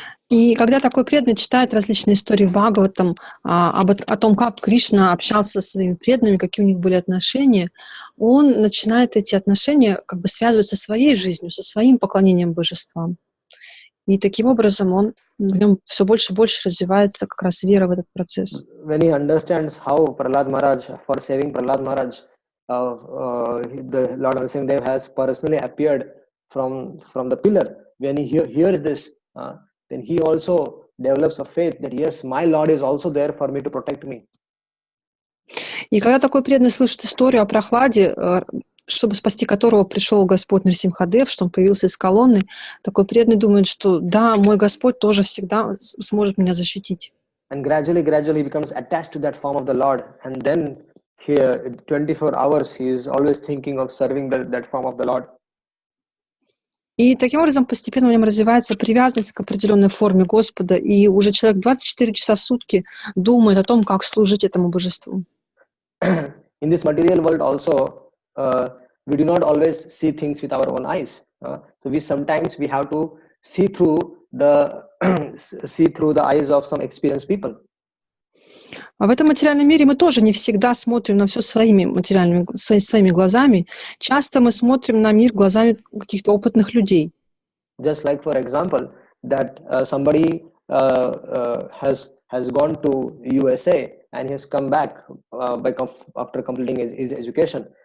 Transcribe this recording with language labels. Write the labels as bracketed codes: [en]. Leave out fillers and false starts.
[ru] И когда такой преданный читает различные истории в Бхагаватам о том, как Кришна общался со своими преданными, какие у них были отношения, он начинает эти отношения как бы связывать со своей жизнью, со своим поклонением божествам. И таким образом в нем все больше и больше развивается как раз вера в этот процесс. [en] When he understands how Prahlad Maharaj, for saving Prahlad Maharaj, the Lord Narasimha has personally appeared from the pillar, when he hears this, then he also develops a faith that yes, my Lord is also there for me to protect me. [ru] И когда такой преданный слышит историю о Прохладе, чтобы спасти которого пришел Господь Нарсимхадев, что он появился из колонны, такой преданный думает, что да, мой Господь тоже всегда сможет меня защитить. [en] And gradually he becomes attached to that form of the Lord, and then here 24 hours he is always thinking of serving that form of the Lord. [ru] И таким образом постепенно в нем развивается привязанность к определенной форме Господа, и уже человек 24 часа в сутки думает о том, как служить этому божеству. [en] In this material world also, we do not always see things with our own eyes. So sometimes we have to see through the eyes of some experienced people. [ru] А в этом материальном мире мы тоже не всегда смотрим на все своими глазами. Часто мы смотрим на мир глазами каких-то опытных людей. [en] Just like, for example, that somebody has gone to USA and he has come back after completing his education.